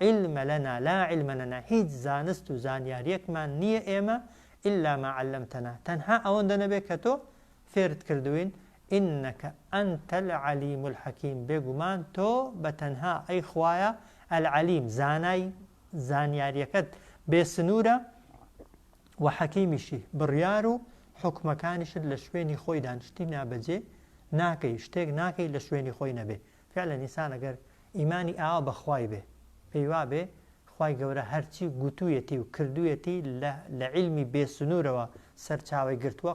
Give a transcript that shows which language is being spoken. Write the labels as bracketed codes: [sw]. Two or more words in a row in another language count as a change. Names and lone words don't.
[ar] علم لنا [ckb] هیچ زانست و زانیاریەکمان نییە ئێمە [ar] إلا ما علمتنا [ckb] تەنها ئەوەندە نەبێت کە تۆ فێرت کردوین [ar] إنك أنت العليم الحكيم [ckb] بێگومان تۆ بە تەنها ئەی خوایە العلیم زانیاریەکەت بێسنوورە و حەکیمیشی بڕیار و حکمەکانیشت لە شوێنی خۆی دانشتی نابەجێ ناکەی شتێک ناکەی لە شوێنی خۆی نەبێ فعلا ئینسان ئەگەر ئیمانی ئاوا بە خوای بێ پێی وا بێ خوای گەورە هەرچی گوتوویەتی و کردوویەتی لە علمی بێسنوورەوە سەرچاوی گرتووە